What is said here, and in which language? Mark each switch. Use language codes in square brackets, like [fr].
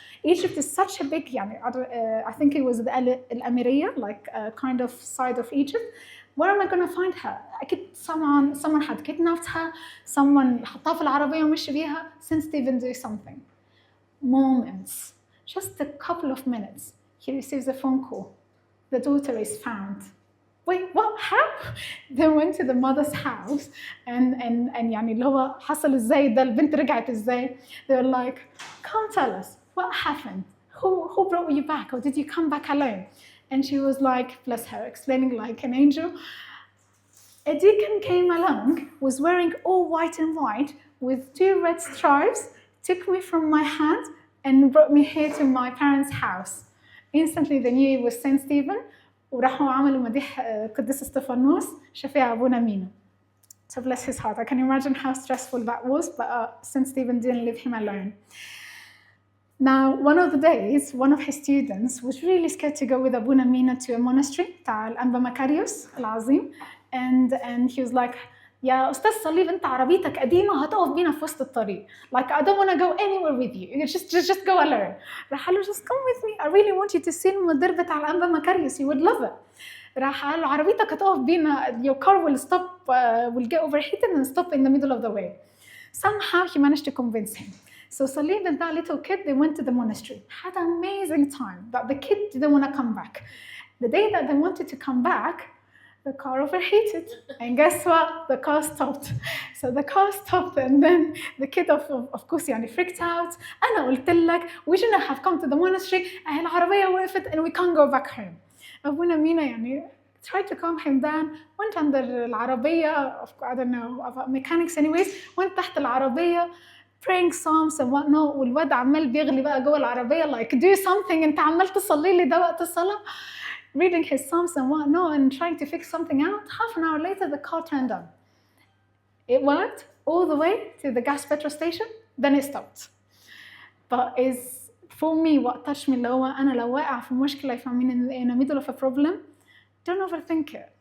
[en] Egypt is such a big, I think it was the Al-Amiriyah, like kind of side of Egypt. Where am I going to find her? Someone had kidnapped her, someone [ar] حطها في العربية ومشي بيها. [en] St. Stephen do something. Moments, just a couple of minutes, he receives a phone call. The daughter is found. Wait, what? How? They went to the mother's house and [ar] يعني اللي هو حصل ازاي ده, البنت رجعت ازاي. [en] They were like, come tell us, what happened? Who brought you back, or did you come back alone? And she was like, bless her, explaining like an angel. A deacon came along, was wearing all white and white with 2 red stripes, took me from my hand and brought me here to my parents' house. Instantly they knew it was Saint Stephen, [ar] وراحوا عملوا مديح قديس استفانوس شفيع أبونا مينا. [en] So bless his heart. I can imagine how stressful that was, but Saint Stephen didn't leave him alone. Now, one of the days, one of his students was really scared to go with Abuna Mina to a monastery, [ar] تاع الأنبا مكاريوس العظيم, [en] and he was like, [ar] يا أستاذ صليب أنت عربيتك قديمة هتقف بينا في وسط الطريق. [en] Like I don't want to go anywhere with you. Just go alone. [ar] راح قال له [en] just come with me. I really want you to see [ar] المدير بتاع الأنبا مكاريوس. [en] You would love it. [ar] راح قال له عربيتك هتقف بينا. [en] Your car will stop, will get overheated and stop in the middle of the way. Somehow he managed to convince him. So Salib and that little kid, they went to the monastery. Had an amazing time. But the kid didn't want to come back. The day that they wanted to come back, the car overheated. And guess what? The car stopped. So the car stopped and then the kid of course يعني freaked out. [ar] أنا قلت لك [en] we shouldn't have come to the monastery. [ar] العربية وقفت [en] and we can't go back home. أبونا مينا يعني tried to calm him down. went under العربية, I don't know about mechanics anyways. went [ar] تحت العربية [en] praying psalms and whatnot. [ar] والواد عمال بيغلي بقى جوه العربية [en] like do something [ar] أنت عمال تصلي لي ده وقت الصلاة. [en] reading his psalms and whatnot and trying to fix something out. Half an hour later, the car turned on. It worked all the way to the gas petrol station, then it stopped. But is for me what touched me [ar] اللي هو أنا لو واقع في مشكلة [en] if I'm in the middle of a problem, don't overthink it.